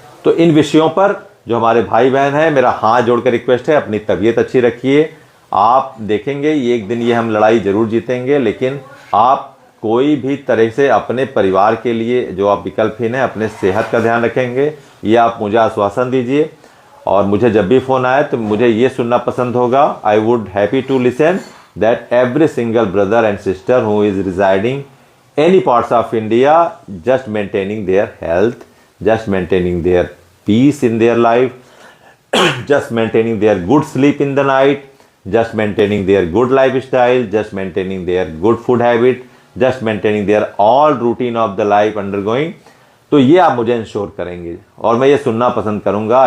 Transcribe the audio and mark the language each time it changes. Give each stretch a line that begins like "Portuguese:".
Hindi: तो इन विषयों पर जो हमारे भाई बहन हैं, मेरा हाथ जोड़कर रिक्वेस्ट है, अपनी तबीयत अच्छी रखिए। आप देखेंगे एक दिन ये हम लड़ाई ज़रूर जीतेंगे, लेकिन आप कोई भी तरह से अपने परिवार के लिए जो आप विकल्पहीन हैं, अपने सेहत का ध्यान रखेंगे, ये आप मुझे आश्वासन दीजिए। और मुझे जब भी फ़ोन आए तो मुझे ये सुनना पसंद होगा,
English: I would happy to listen that every single brother and sister who is residing any parts of India, just maintaining their health, just maintaining their peace in their life, just maintaining their good sleep in the night, just maintaining their good lifestyle, just maintaining their good food habit, just maintaining their all routine of the life undergoing.
Hindi: तो ये आप मुझे ensure करेंगे, और मैं ये सुनना पसंद करूँगा।